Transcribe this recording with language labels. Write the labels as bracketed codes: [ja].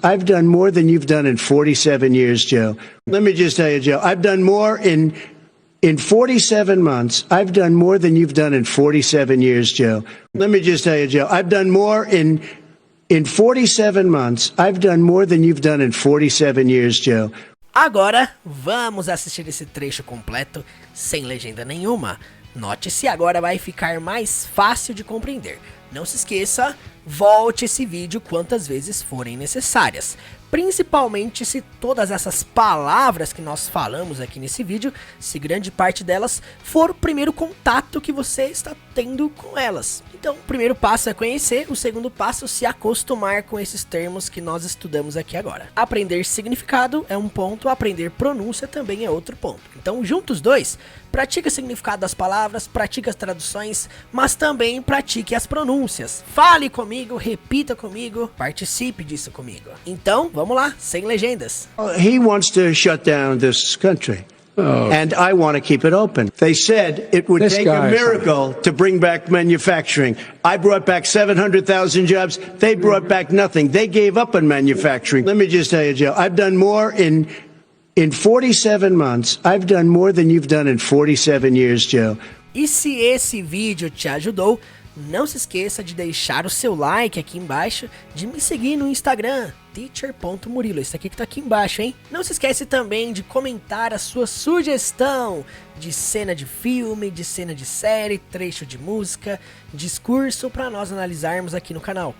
[en] I've done more than you've done in 47 years, Joe. Let me just tell you, Joe, I've done more in 47 months. I've done more than you've done in 47 years, Joe. Let me just tell you, Joe, I've done more in 47 months. I've done more than you've done in 47 years, Joe. [pt] Agora, vamos assistir esse trecho completo, sem legenda nenhuma. Note-se, agora vai ficar mais fácil de compreender. Não se esqueça, volte esse vídeo quantas vezes forem necessárias. Principalmente se todas essas palavras que nós falamos aqui nesse vídeo, se grande parte delas for o primeiro contato que você está tendo com elas. Então, o primeiro passo é conhecer, o segundo passo é se acostumar com esses termos que nós estudamos aqui agora. Aprender significado é um ponto, aprender pronúncia também é outro ponto. Então, junta os dois, pratique o significado das palavras, pratique as traduções, mas também pratique as pronúncias. Fale comigo, repita comigo, participe disso comigo. Então, vamos lá, sem legendas. [en] He wants to shut down this country. And I want to keep it open. They said it would take a miracle to bring back manufacturing. I brought back 700,000 jobs. They brought back nothing. They gave up on manufacturing. Let me just tell you, Joe, I've done more in 47 months. I've done more than you've done in 47 years, Joe. [pt] E se esse vídeo te ajudou, não se esqueça de deixar o seu like aqui embaixo, de me seguir no Instagram, teacher.murilo, esse aqui que tá aqui embaixo, hein? Não se esquece também de comentar a sua sugestão de cena de filme, de cena de série, trecho de música, discurso para nós analisarmos aqui no canal.